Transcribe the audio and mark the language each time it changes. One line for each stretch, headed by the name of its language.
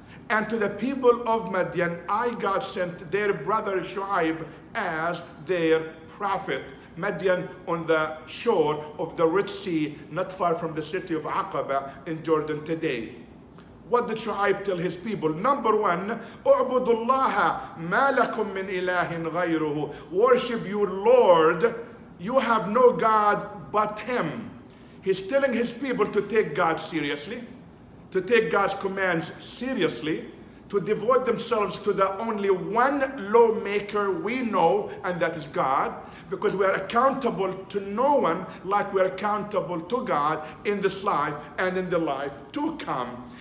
English: And to the people of Madian, God sent their brother Shu'aib as their prophet. Madian on the shore of the Red Sea, not far from the city of Aqaba in Jordan today. What did Shu'aib tell his people? Number one,
Arabic: اعبدوا الله ما لكم من إله غيره.
English: Worship your Lord. You have no God but Him. He's telling his people to take God seriously, to take God's commands seriously, to devote themselves to the only one lawmaker we know, and that is God, because we are accountable to no one like we are accountable to God in this life and in the life to come.